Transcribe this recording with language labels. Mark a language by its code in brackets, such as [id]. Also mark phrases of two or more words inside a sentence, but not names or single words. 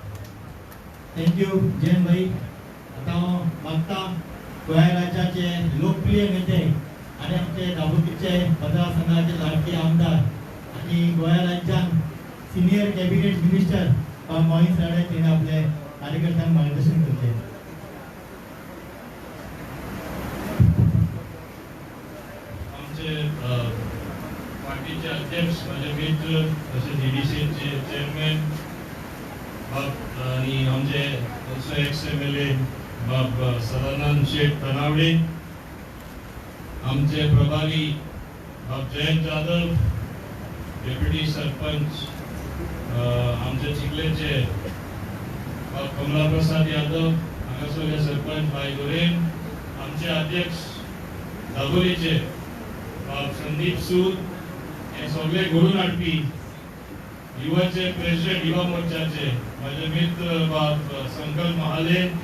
[mr] थँक्यू जयंत भाई आता मागता गोवा राज्याचे लोकप्रिय नेते आणि आमचे दापोलीचे मतदारसंघाचे लाडके आमदार आणि गोवा राज्यात [en] senior cabinet minister [mr] मोहित राणे यांनी आपले कार्यकर्त्यांना मार्गदर्शन केले आमचे पार्टीचे अध्यक्ष माझे मित्र तसे डीडीसीचे चेअरमॅन बाब आणि आमचे [en] ex MLA [mr] बाब सदानंद शेठ तनावडे आमचे प्रभारी बाब जयंत जाधव डेप्युटी सरपंच आमचे चिखलेचे बाब कमला प्रसाद यादव हांगासरले सरपंच भाई गोरेन आमचे अध्यक्ष दाबोलीचे बाब संदीप सूद हे सगळे घडून हाडपी युवाचे प्रेसिडेंट युवा मोर्चाचे माझे मित्र बाब संकल्प महाले